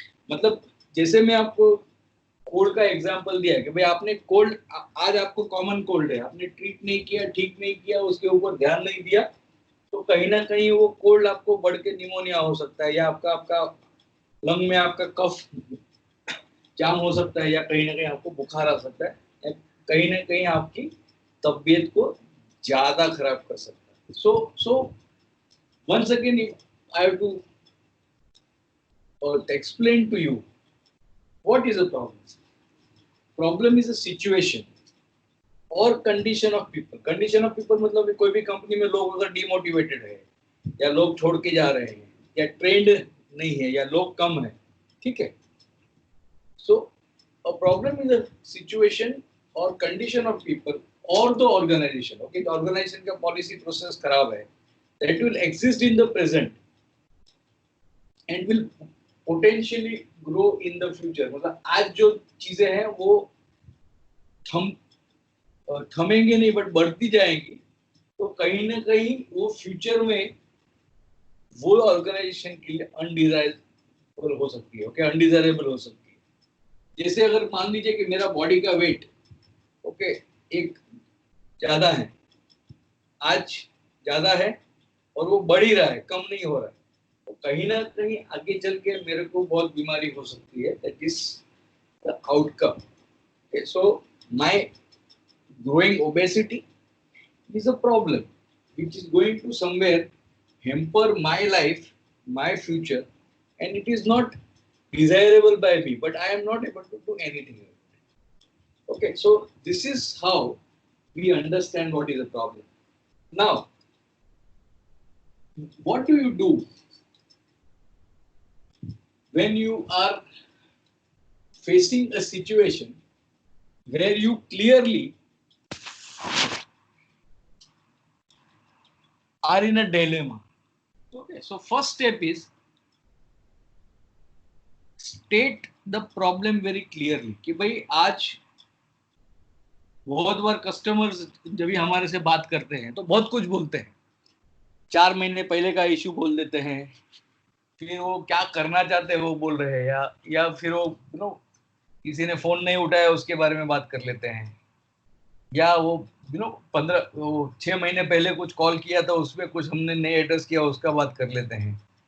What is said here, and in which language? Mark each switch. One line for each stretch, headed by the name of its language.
Hindi: मतलब जैसे मैं आपको कोल्ड का एग्जांपल दिया है कि भाई आपने कोल्ड, आज आपको कॉमन कोल्ड है, आपने ट्रीट नहीं किया, ठीक नहीं किया, उसके ऊपर ध्यान नहीं दिया, तो कहीं ना कहीं वो कोल्ड आपको बढ़ के निमोनिया हो सकता है, या आपका लंग में आपका कफ जाम हो सकता है, या कहीं ना कहीं आपको बुखार आ सकता है, या कहीं ना कहीं आपकी तबीयत को ज्यादा खराब कर सकता है.
English: So once again, if I have to explain to you what is a problem. Problem is a situation or condition of people. Condition of people
Hindi: मतलब कोई भी कंपनी में लोग अगर डिमोटिवेटेड है, या लोग छोड़ के जा रहे हैं, या ट्रेंड नहीं है, या लोग कम है, ठीक है.
English: So a problem is a situation or condition of people or the organization. Okay, the organization
Hindi: का
English: policy process
Hindi: खराब है,
English: that will exist in the present and will potentially grow in the future.
Hindi: मतलब आज जो चीजें हैं वो थमेंगे नहीं, बट बढ़ती जाएंगी तो कहीं ना कहीं वो फ्यूचर में वो ऑर्गेनाइजेशन के लिए अनडिजायरेबल हो सकती है। ओके, अनडिजायरेबल हो सकती है। जैसे अगर मान लीजिए कि मेरा बॉडी का वेट ओके एक ज्यादा है, आज ज्यादा है और वो बढ़ ही रहा है, कम नहीं हो रहा है, तो कहीं ना कहीं आगे चल के मेरे को बहुत बीमारी हो सकती है।
English: That is the outcome. So my growing obesity is a problem which is going to somewhere hamper my life, my future, and it is not desirable by me, but I am not able to do anything about it. Okay, so this is how we understand what is a problem. Now, what do you do when you are facing a situation where you clearly are in a dilemma? Okay, so first step is state the problem very clearly
Hindi: कि भाई आज बहुत बार customers जब भी हमारे से बात करते हैं तो बहुत कुछ बोलते हैं, 4 महीने पहले का इश्यू बोल देते हैं, फिर वो क्या करना चाहते हैं वो बोल रहे हैं, या फिर वो किसी ने फोन नहीं उठाया उसके बारे में बात कर लेते हैं, या वो 6 महीने पहले कुछ कॉल किया था उसमें कुछ हमने नए एड्रेस किया उसका बात कर लेते हैं।